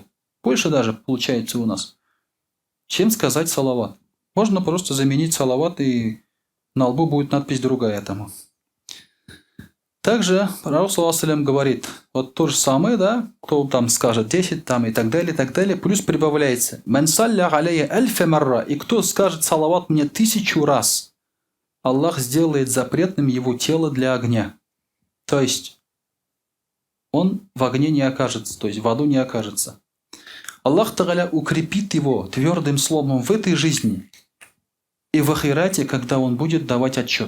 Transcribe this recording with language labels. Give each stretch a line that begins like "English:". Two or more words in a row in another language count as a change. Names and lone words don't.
Russian: Больше даже получается у нас, чем сказать салават. Можно просто заменить салават, и на лбу будет надпись другая тому. Также Пророк
Arabic: صلى الله عليه
Russian: говорит, вот то же самое, да, кто там скажет 10 там и так далее, плюс прибавляется.
Arabic: «من صلى علي ألف مرة»,
Russian: и кто скажет салават мне 1000 раз, Аллах сделает запретным его тело для огня. То есть он в огне не окажется, то есть в аду не окажется. Аллах Тааля укрепит его твердым словом в этой жизни и в ахирате, когда он будет давать отчет.